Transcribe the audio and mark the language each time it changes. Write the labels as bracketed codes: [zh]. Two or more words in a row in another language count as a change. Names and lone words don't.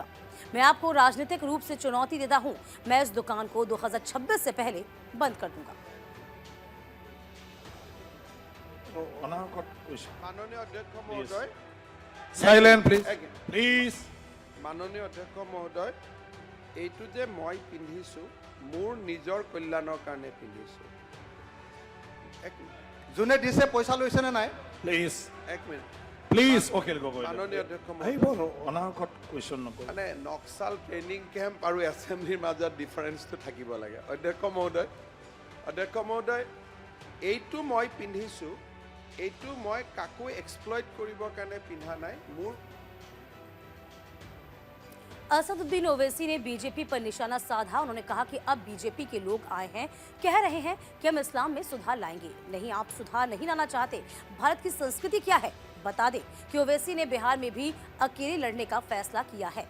[hi] मैं आपको राजनीतिक रूप से चुनौती देता हूं। मैं इस दुकान को 2026 से पहले बंद कर दूंगा। माननीय अध्यक्ष महोदय, [en] silent please [hi] माननीय अध्यक्ष महोदय, [as] এইটো যে মই পিন্ধিছো মোৰ নিজৰ কল্যাণৰ কাৰণে পিন্ধিছো। যোনে দিছে পইচা লৈছে নে নাই প্লিজ এক মিনিট প্লিজ ওকেল গগৈ মাননীয় অধ্যক্ষ আহিব মহোদয়, অনাহকত কুৱেশ্যন নকৰোঁ মানে [en] naxal training camp [as] আৰু এছেম্বলিৰ মাজত ডিফাৰেঞ্চটো থাকিব লাগে। অধ্যক্ষ মহোদয়, এইটো মই পিন্ধিছো, এইটো মই কাকো এক্সপ্লইট কৰিবৰ কাৰণে পিন্ধা নাই। মোৰ [hi] असदुद्दीन ओवैसी ने बीजेपी पर निशाना साधा। उन्होंने कहा कि अब बीजेपी के लोग आए हैं, कह रहे हैं कि हम इस्लाम में सुधार लाएंगे। नहीं, आप सुधार नहीं लाना चाहते। भारत की संस्कृति क्या है बता दें कि ओवैसी ने बिहार में भी अकेले लड़ने का फैसला किया है।